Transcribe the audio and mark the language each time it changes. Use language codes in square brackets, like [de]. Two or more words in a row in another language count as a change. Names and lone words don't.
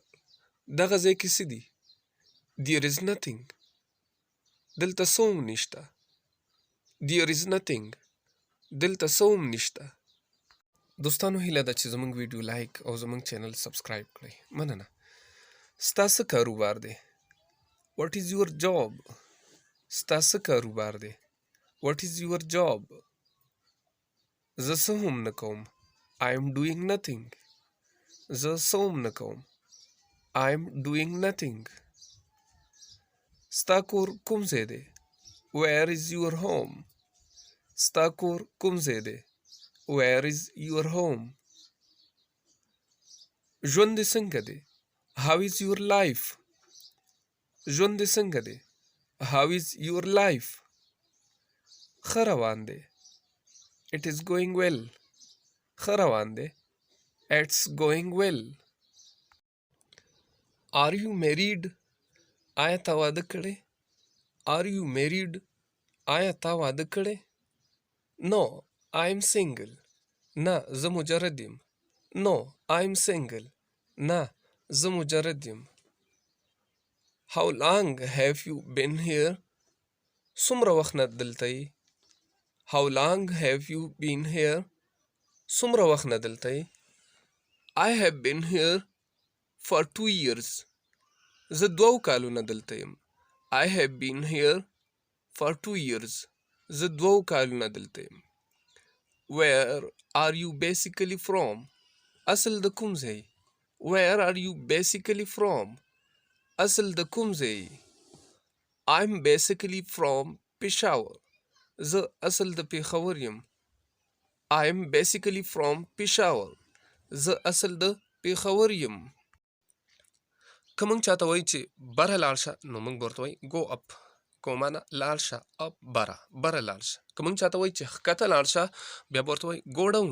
[ps] دغه ځای کې څه دي. [en] There is nothing. [ps] دلته څه هم نشته. [en] There is nothing. [ps] دلته څه هم نشته. دوستانو هیله ده چې زموږ ویډیو لایک او زموږ چینل سبسکرایب کړئ. مننه. ستا څه کاروبار دی. [en] What is your job. [ps] ستا څه کاروبار دی. [en] What is your job. [ps] زه څه هم نه کوم. [en] I am doing nothing. [ps] زه څه هم نه کوم. [en] I am doing nothing. [ps] ستا کور کوم ځای دی. [en] Where is your home. [ps] ستا کور کوم ځای دی. [en] Where is your home. [ps] ژوند دې څنګه دی. [en] How is your life. [ps] ژوند دې څنګه دی. [en] How is your life. [ps] ښه روان دی. [en] It is going well. [ps] ښه روان دی. [en] It's going well. Are you married. [ps] آیا تا واده کړی. [en] Are you married. [ps] آیا تا واده کړی. [en] No, I am single. [ps] نه زه مجرد یم. [en] No, I am single. [ps] نه زه مجرد یم. [en] How long have you been here? [ps] څومره وخت نه دلته یې؟ [en] How long have you been here? [ps] څومره وخت نه دلته یې؟ [en] I have been here for 2 years. [ps] زه 2 کالونه دلته یم. [en] I have been here for 2 years. [ps] زه 2 کالونه دلته یم. [en] Where are you basically from? [ps] اصل د کوم ځای؟ [en] Where are you basically from? [ps] اصل د کوم ځای؟ [en] I'm basically from Peshawar. [ps] زه اصل د پېښور یم. [en] I'm basically from Peshawar. [ps] زه اصل د پېښور یم. که موږ چاته وایو چې بره لاړ شه نو موږ به ورته وایو [en] go up. [ps] کو معنی لاړ شه up بره لاړ شه. که موږ چاته وایو چې ښکته لاړ شه بیا به ورته وایو [en] go down.